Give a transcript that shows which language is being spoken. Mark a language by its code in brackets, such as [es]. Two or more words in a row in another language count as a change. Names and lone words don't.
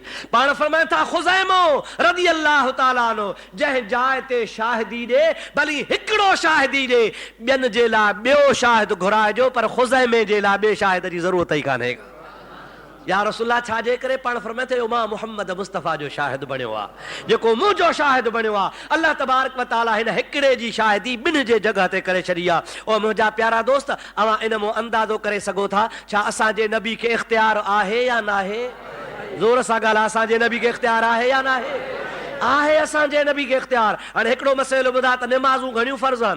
[sd] पाण फरमाए था ख़ुज़ैमो [ar] رضي الله تعالى عنه [sd] जंहिं जाइ ते शाहिदी ॾे, भली हिकिड़ो शाहिदी ॾे, ॿियनि जे लाइ ॿियो शाहिद घुराइजो, पर ख़ुज़ैमे जे लाइ ॿिए शाहिद जी ज़रूरत ई कान्हे। [ar] يا رسولا [sd] छाजे करे? पाण फरमाए थो मां मोहम्मद मुस्तफ़ा जो शाहिद बणियो आहे, जेको मुंहिंजो शाहिद बणियो आहे। अल्लाह [ar] تبارك وتعالى [sd] हिन हिकिड़े जी शाहिदी ॿिनि जे जॻह ते करे छॾी आहे। ओ मुंहिंजा प्यारा दोस्त, अवां इन मां अंदाज़ो करे सघो था छा असांजे नबी खे इख़्तियार आहे या न आहे? ज़ोर सां ॻाल्हि, असांजे नबी खे इख़्तियार आहे या न आहे? आहे असांजे नबी खे इख़्तियार। हाणे हिकिड़ो मसइलो ॿुधा त निमाज़ूं घणियूं फ़र्ज़ आहिनि?